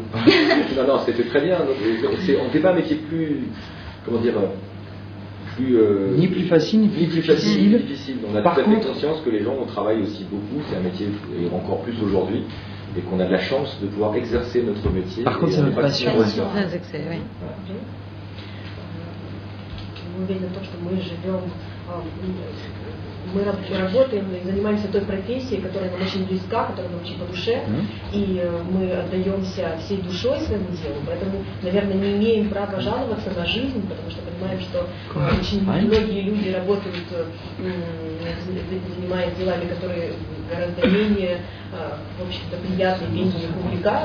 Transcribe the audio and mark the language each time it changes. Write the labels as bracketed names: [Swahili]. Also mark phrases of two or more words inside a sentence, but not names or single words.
[French] Non, c'était très bien. On n'était pas un métier plus, comment dire, ni plus facile, ni plus difficile. On a tout à fait conscience que les gens travaillent aussi beaucoup. C'est un métier, et encore plus aujourd'hui. Et qu'on a de la chance de pouvoir exercer notre métier. Par contre, c'est notre passion. [Russian] Вы уверены в том, что мы живем, мы работаем и занимаемся той профессией, которая нам очень близка, которая нам очень по душе, и мы отдаемся всей душой своему делу, поэтому, наверное, не имеем права жаловаться на жизнь, потому что понимаем, что очень многие люди работают, занимаясь делами, которые гораздо менее, в общем-то, приятные, песни их увлекают.